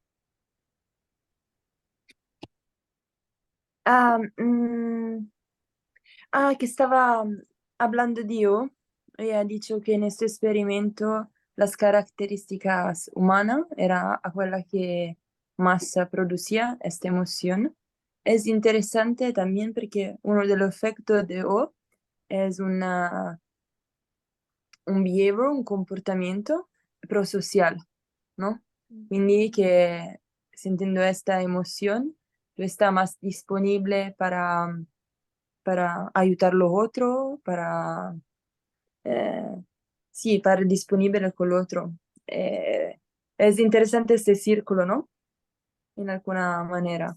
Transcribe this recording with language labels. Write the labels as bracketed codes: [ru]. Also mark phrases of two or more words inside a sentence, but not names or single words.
[es] ah, mm, que estaba hablando Dio y ha dicho que en este experimento las características humanas era aquella que más producía esta emoción. Es interesante también porque uno de los efectos de O es un behavior, un comportamiento prosocial, ¿no? Quindi che sentendo esta emoción, tú estás más disponible para ayudar a los otros, eh, sí, para disponible con el otro. Eh, es interesante este círculo, ¿no? En alguna manera.